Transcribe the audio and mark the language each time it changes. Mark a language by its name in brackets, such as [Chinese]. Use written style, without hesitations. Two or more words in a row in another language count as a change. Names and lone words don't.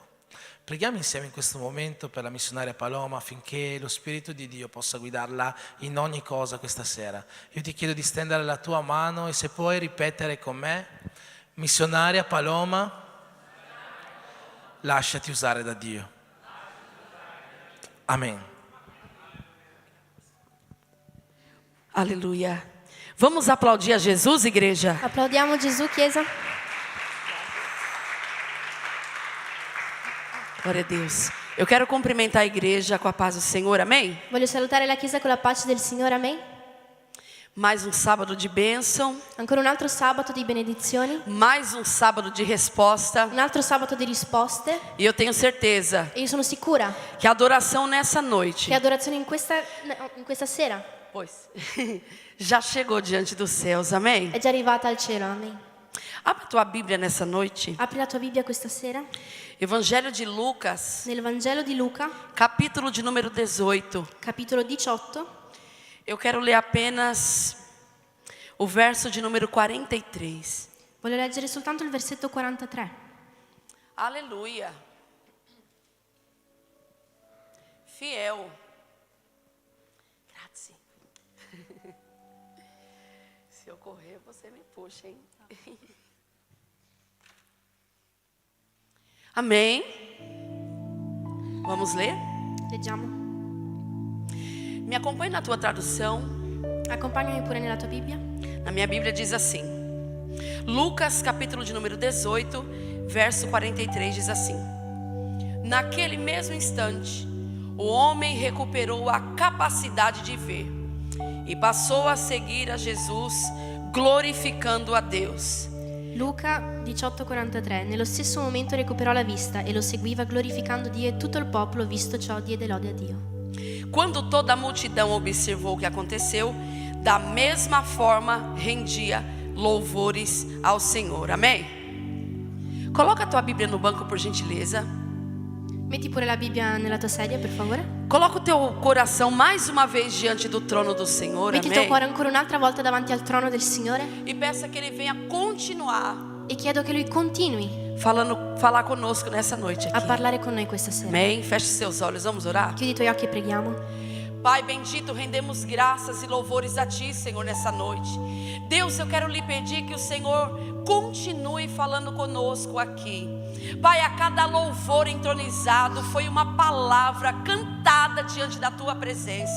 [Italian] Preghiamo insieme in questo momento per la missionaria Paloma affinché lo Spirito di Dio possa guidarla in ogni cosa questa sera. Io ti chiedo di stendere la tua mano e se puoi ripetere con me: missionaria Paloma, lasciati usare da Dio. Amen. [Portuguese] Aleluia. Vamos aplaudir a Jesus, igreja? [Italian] Applaudiamo Gesù, Chiesa. [Portuguese] Glória a Deus. Eu quero cumprimentar a igreja com a paz do Senhor, amém? [Italian] Voglio salutare la Chiesa con la pace del Signore, amen. [Portuguese] Mais um sábado de bênção, [Italian] Ancora un altro sabato di benedizioni, [Portuguese] mais um sábado de resposta. [Italian] un altro sabato di risposte. [Portuguese] E eu tenho certeza [Italian] E io sono sicura [Portuguese] que a adoração nessa noite, [Italian] che adorazione in questa sera [Portuguese] pois, já chegou diante dos céus, amém? [Italian] è già arrivata al cielo, amen. [Portuguese] Abre a tua Bíblia nessa noite. [Italian] Apri la tua Bibbia questa sera [Portuguese] Evangelho de Lucas, [Italian] nel Vangelo di Luca, [Portuguese] capítulo de número 18. [Italian] capitolo 18. [Portuguese] Eu quero ler apenas o verso de número 43. [Italian] Voglio leggere soltanto il versetto 43. [Portuguese] Aleluia. Fiel. [Italian] Grazie. [Portuguese] Se eu correr, você me puxa, hein? Amém. Vamos ler? [Italian] Leggiamo. [Portuguese] Me acompanhe na tua tradução. [Italian] Accompagnami pure nella tua Bibbia. [Portuguese] Na minha Bíblia diz assim. Lucas, capítulo de número 18, verso 43 diz assim: naquele mesmo instante, o homem recuperou a capacidade de ver e passou a seguir a Jesus, glorificando a Deus. [Italian] Luca 18:43. Nello stesso momento recuperò la vista e lo seguiva glorificando Dio, e tutto il popolo, visto ciò, diede lode a Dio. [Portuguese] Quando toda a multidão observou o que aconteceu, da mesma forma rendia louvores ao Senhor. Amém? Coloca a tua Bíblia no banco, por gentileza. [Italian] Metti pure la Bibbia nella tua sedia, per favore. [Portuguese] Coloca o teu coração mais uma vez diante do trono do Senhor. [Italian] Metti il tuo [Portuguese] Amém? [Italian] cuore ancora un'altra volta davanti al trono del Signore [Portuguese] E peça que Ele venha continuar [Italian] e chiedo che Lui continui [Portuguese] falar conosco nessa noite a aqui. [Italian] parlare con noi questa sera. [Portuguese] Amém? Feche seus olhos, vamos orar? [Italian] Chiudi i tuoi occhi e preghiamo. [Portuguese] Pai bendito, rendemos graças e louvores a Ti, Senhor, nessa noite. Deus, eu quero lhe pedir que o Senhor continue falando conosco aqui. Pai, a cada louvor entronizado foi uma palavra cantada diante da Tua presença.